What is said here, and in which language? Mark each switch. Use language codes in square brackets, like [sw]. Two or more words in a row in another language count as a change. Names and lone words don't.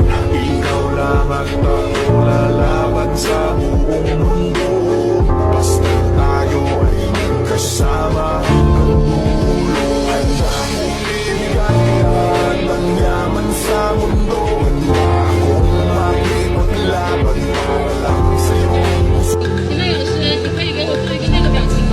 [tl] Ikaw lang at ako lalaban sa buong mundo. Basta tayo ay magkasama hanggang dulo. Handa akong ibigay ng yaman sa mundo. Handa akong makipaglaban para lang sa'yo. [zh] 请问老师，你可以给我做一个那个表情吗？